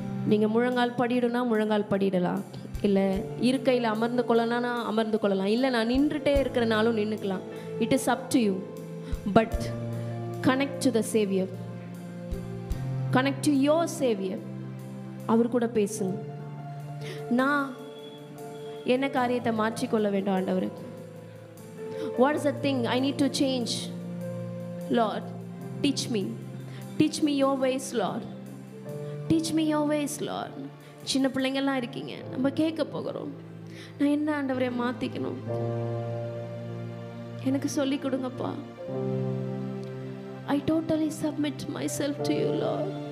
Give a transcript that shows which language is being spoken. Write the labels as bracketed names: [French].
[Tamil] நீங்கள் முழங்கால் படிடுனா முழங்கால் படிடலாம், இல்லை இருக்கையில் அமர்ந்து கொள்ளலாம்னா அமர்ந்து கொள்ளலாம், இல்லை நான் நின்றுட்டே இருக்கிறனாலும் நின்றுக்கலாம். [English] It is up to you. But connect to the saviour, connect to your saviour. [Tamil] அவர் கூட பேசுங்க. நான் என்ன காரியத்தை மாற்றிக்கொள்ள வேண்டும் ஆண்டவர்? [English] What is the thing I need to change? Lord, teach me. Teach me your ways, Lord. Teach me your ways, Lord. [Tamil] சின்ன பிள்ளைங்கள்லாம் இருக்கீங்க, நம்ம கேட்க போகிறோம். நான் என்ன ஆண்டவரை மாற்றிக்கணும், எனக்கு சொல்லிக் கொடுங்கப்பா. [English] I totally submit myself to you, Lord.